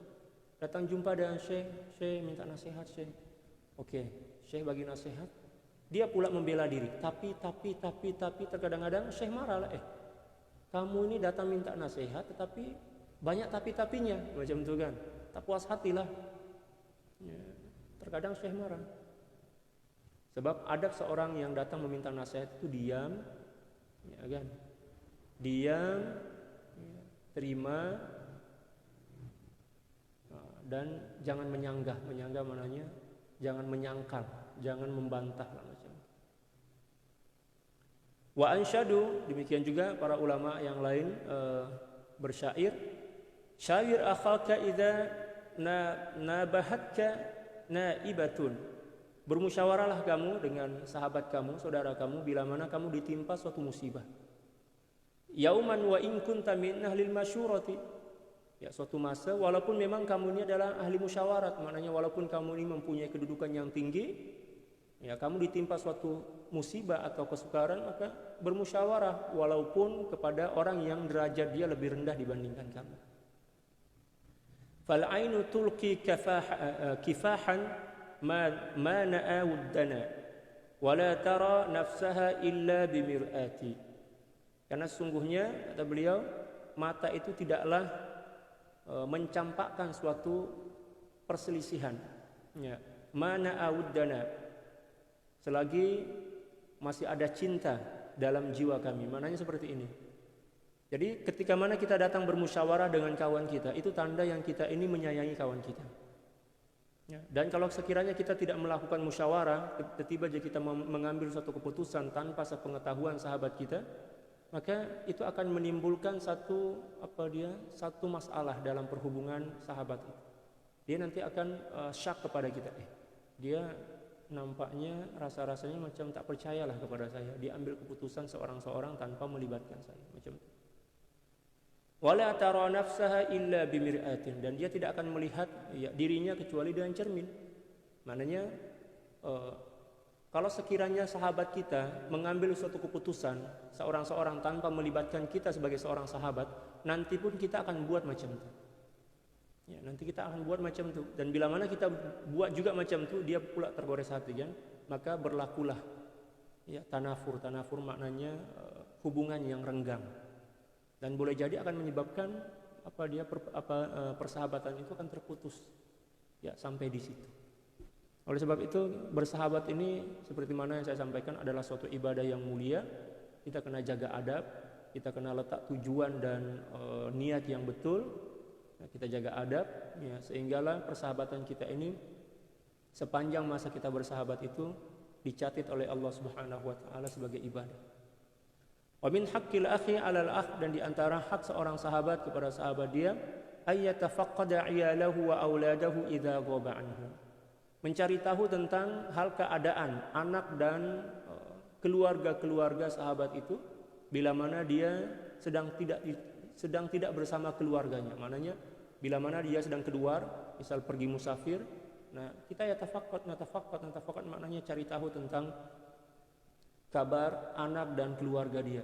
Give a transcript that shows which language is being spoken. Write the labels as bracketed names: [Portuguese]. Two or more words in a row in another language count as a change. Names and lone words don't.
[Malay] Datang jumpa dengan Syekh minta nasihat Syekh. Okey, Syekh bagi nasihat. Dia pula membela diri. Tapi terkadang-kadang Syekh marah lah. Kamu ini datang minta nasihat tetapi banyak tapi-tapinya macam tu kan. Tak puas hatilah. Ya, terkadang Syekh marah. Sebab adab seorang yang datang meminta nasihat itu diam, ya kan? Diam, ya, terima, dan jangan menyanggah. Menyanggah maknanya jangan menyangkal, jangan membantah lah macam. [Arabic] وأنشد, [Malay] demikian juga para ulama yang lain bersyair, [Arabic] شاور أخاك إذا نابتك نائبة. [Malay] Bermusyawarahlah kamu dengan sahabat kamu, saudara kamu bila mana kamu ditimpa suatu musibah. [Arabic] يوما وإن كنت من أهل المشورة. [Malay] Ya, suatu masa walaupun memang kamu ini adalah ahli musyawarat, maknanya walaupun kamu ini mempunyai kedudukan yang tinggi, ya kamu ditimpa suatu musibah atau kesukaran, maka bermusyawarah walaupun kepada orang yang derajat dia lebih rendah dibandingkan kamu. [Arabic] فالعين تلقي كفاحا ما نأى ودنا ولا ترى نفسها إلا بمرآة. [Malay] Karena sesungguhnya kata beliau, mata itu tidaklah mencampakkan suatu perselisihan, ya, [Arabic] ما نأى ودنا, [Malay] selagi masih ada cinta dalam jiwa kami. Maknanya seperti ini. Jadi ketika mana kita datang bermusyawarah dengan kawan kita, itu tanda yang kita ini menyayangi kawan kita, ya. Dan kalau sekiranya kita tidak melakukan musyawarah, tiba-tiba kita mengambil suatu keputusan tanpa sepengetahuan sahabat kita, maka itu akan menimbulkan satu masalah dalam perhubungan sahabat itu. Dia nanti akan syak kepada kita. Dia nampaknya rasa-rasanya macam tak percayalah kepada saya. Dia ambil keputusan seorang-seorang tanpa melibatkan saya, macam itu. [Arabic] ولا ترى نفسها إلا بمرآة, [Malay] dan dia tidak akan melihat dirinya kecuali dengan cermin. Maknanya kalau sekiranya sahabat kita mengambil suatu keputusan seorang-seorang tanpa melibatkan kita sebagai seorang sahabat, nanti pun kita akan buat macam itu. Ya, nanti kita akan buat macam itu. Dan bila mana kita buat juga macam itu, dia pula tergores hati kan, maka berlakulah ya tanafur. Tanafur maknanya hubungan yang renggang. Dan boleh jadi akan menyebabkan persahabatan itu akan terputus. Ya, sampai di situ. Oleh sebab itu bersahabat ini seperti mana yang saya sampaikan adalah suatu ibadah yang mulia. Kita kena jaga adab, kita kena letak tujuan dan niat yang betul. Kita jaga adab, ya, sehinggalah persahabatan kita ini sepanjang masa kita bersahabat itu dicatat oleh Allah [Arabic] سبحانه وتعالى [Malay] sebagai ibadah. [Arabic] ومن حق الأخ على الأخ, [Malay] dan di antara hak seorang sahabat kepada sahabat dia, [Arabic] أن يتفقد عياله وأولاده إذا غاب عنه. [Malay] Mencari tahu tentang hal keadaan anak dan keluarga-keluarga sahabat itu bila mana dia sedang tidak bersama keluarganya. Maknanya bila mana dia sedang keluar, misal pergi musafir, nah kita natafaqqad maknanya cari tahu tentang kabar anak dan keluarga dia.